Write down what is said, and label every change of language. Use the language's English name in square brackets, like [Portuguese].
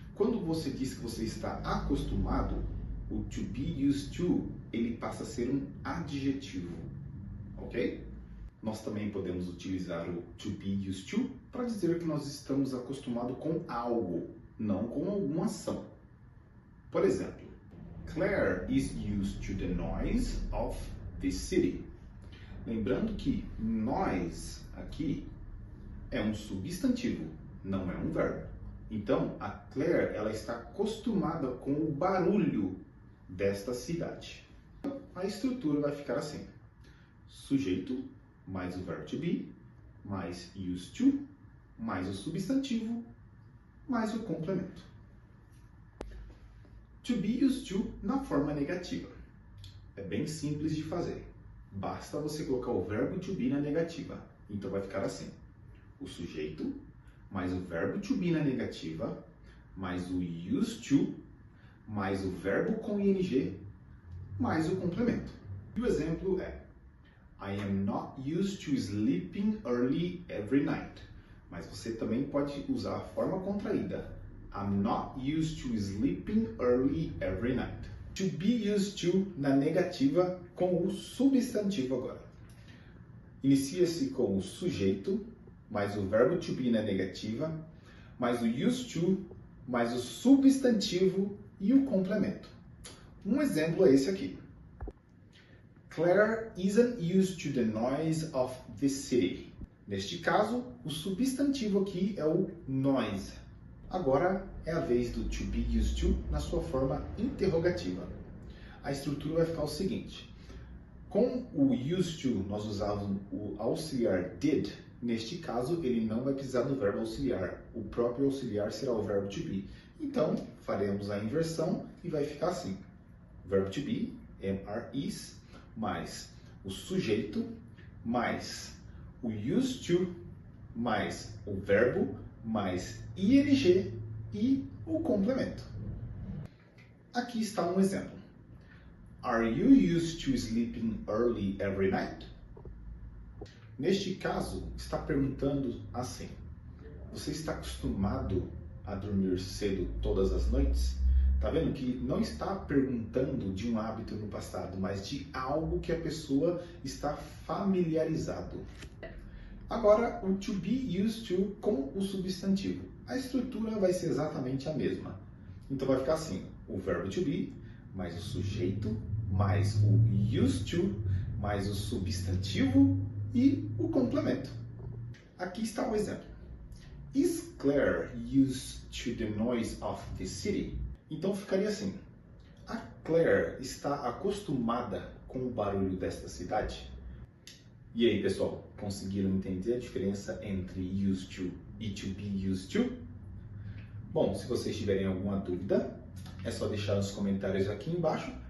[Portuguese] Quando você diz que você está acostumado, o to be used to, ele passa a ser um adjetivo, ok? Nós também podemos utilizar o to be used to para dizer que nós estamos acostumados com algo, não com alguma ação. Por exemplo, [English] Claire is used to the noise of the city. [Portuguese] Lembrando que noise aqui é um substantivo, não é um verbo. Então, a Claire ela está acostumada com o barulho desta cidade. A estrutura vai ficar assim: sujeito mais o verbo to be, mais used to, mais o substantivo, mais o complemento. To be used to na forma negativa. É bem simples de fazer. Basta você colocar o verbo to be na negativa. Então vai ficar assim: o sujeito mais o verbo to be na negativa, mais o used to, mais o verbo com ing, mais o complemento. E o exemplo é: [English] I am not used to sleeping early every night. [Portuguese] Mas você também pode usar a forma contraída. [English] I'm not used to sleeping early every night. [Portuguese] To be used to na negativa com o substantivo agora. Inicia-se com o sujeito, mais o verbo to be na negativa, mais o used to, mais o substantivo e o complemento. Um exemplo é esse aqui. [English] Claire isn't used to the noise of the city. [Portuguese] Neste caso, o substantivo aqui é o noise. Agora é a vez do to be used to na sua forma interrogativa. A estrutura vai ficar o seguinte: com o used to nós usávamos o auxiliar did. Neste caso, ele não vai precisar do verbo auxiliar. O próprio auxiliar será o verbo to be. Então, faremos a inversão e vai ficar assim: verbo to be, am, is, mais o sujeito, mais o used to, mais o verbo, mais ing e o complemento. Aqui está um exemplo. [English] Are you used to sleeping early every night? [Portuguese] Neste caso, está perguntando assim: você está acostumado a dormir cedo todas as noites? Tá vendo que não está perguntando de um hábito no passado, mas de algo que a pessoa está familiarizado. Agora, o to be used to com o substantivo. A estrutura vai ser exatamente a mesma. Então vai ficar assim: o verbo to be, mais o sujeito, mais o used to, mais o substantivo e o complemento. Aqui está o exemplo. [English] Is Claire used to the noise of the city? [Portuguese] Então ficaria assim: a Claire está acostumada com o barulho desta cidade? E aí, pessoal, conseguiram entender a diferença entre used to e to be used to? Bom, se vocês tiverem alguma dúvida, é só deixar nos comentários aqui embaixo.